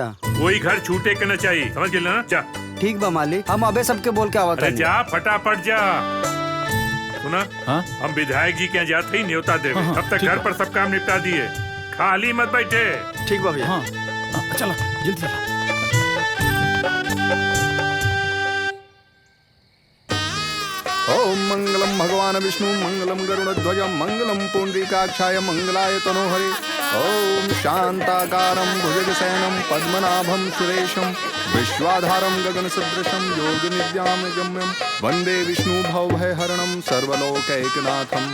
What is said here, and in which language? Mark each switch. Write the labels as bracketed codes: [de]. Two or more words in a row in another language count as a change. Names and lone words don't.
[bho] कोई घर छूटे के न चाहिए, समझ गए ना? जा। ठीक बा मालिक, हम अबे सबके बोल के आवत अरे हनी। जा, फटाफट जा। सुना, हाँ? हम विधायक जी के यहाँ जाते ही न्योता देवे। हाँ, तब तक ठीक घर बा। पर सब काम निपटा दिए, खाली मत बैठे। ठीक बा भैया। हाँ, चला जल्दी चला। [sa] ओम मंगलम भगवान विष्णु, मंगलम गरुड़ध्वज, मंगलम पुंडरीकाक्षाय, मंगलाय तनोहरे। ओम शांताकारं भुजगशयनं पद्मनाभं सुरेशं, विश्वाधारं गगनसदृशं योगनिद्यां गम्यं, वन्दे विष्णु भवभयहरणं सर्वलोकैकनाथम्।